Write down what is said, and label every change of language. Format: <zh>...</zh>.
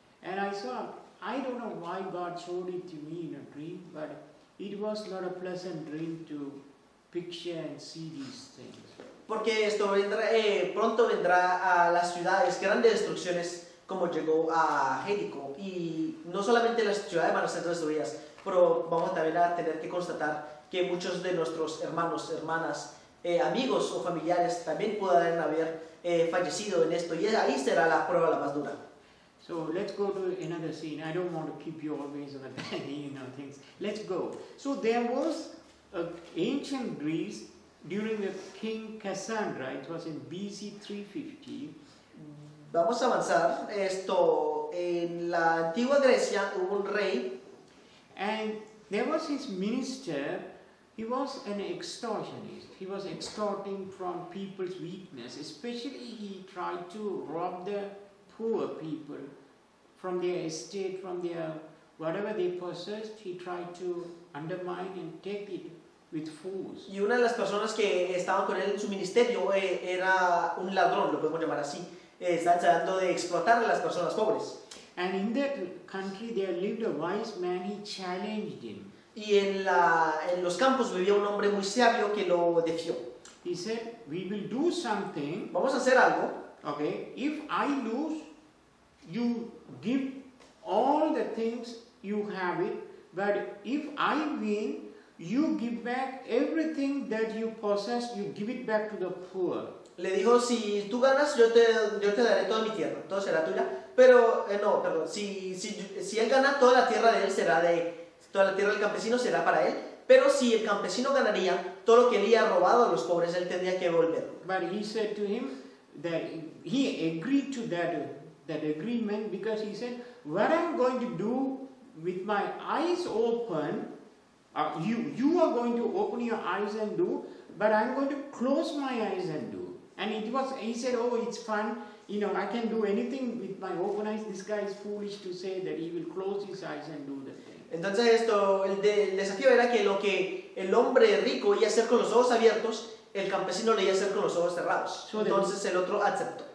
<en>And I saw, I don't know why God showed it to me in a dream, but it was not a pleasant dream to picture and see these things.</en> <es>Porque pronto vendrá a las ciudades grandes destrucciones como llegó a Jericó. Y no solamente las ciudades van a ser destruidas, pero vamos también a tener que constatar que muchos de nuestros hermanos, hermanas, amigos o familiares también puedan haber fallecido en esto, y ahí será la prueba la más dura.</es> <en>So let's go to another scene. I don't want to keep you always on the things. Let's go. So there was ancient Greece during the king Cassandra. It was in BC 350.</en> <es>Vamos a avanzar. Esto, en la antigua Grecia hubo un rey,</es> <en>And there was his minister. He was an extortionist. He was extorting from people's weakness. Especially he tried to rob the poor people from their estate, from their whatever they possessed. He tried to undermine and take it with force.</en> <es>y una de las personas que estaban con él en su ministerio era un ladrón, lo podemos llamar así. Estaba tratando de explotar a las personas pobres.</es> <en>And in that country there lived a wise man. He challenged him.</en> <es>Y en los campos vivía un hombre muy sabio que lo defió.</es> <en>He said, "We will do something.</en> <es>Vamos a hacer algo.</es> <en>Okay, if I lose, you give all the things you have it. But if I win, you give back everything that you possess. You give it back to the poor."</en> <es>Le dijo, si tú ganas, yo te daré toda mi tierra, todo será tuya. Pero, no, perdón, si él gana, toda la tierra de él será toda la tierra del campesino será para él. Pero si el campesino ganaría, todo lo que él había robado a los pobres, él tendría que devolverlo.</es> <en>But he said to him that he agreed to that agreement, because he said, "What I'm going to do with my eyes open, you are going to open your eyes and do, but I'm going to close my eyes and do." And he said, "Oh, it's fun, I can do anything with my open eyes." This guy is foolish to say that he will close his eyes and do the thing.</en> <es>Entonces el desafío era que lo que el hombre rico iba a hacer con los ojos abiertos, el campesino lo iba a hacer con los ojos cerrados.</es> <en>So</en> <es>Entonces el otro aceptó.</es>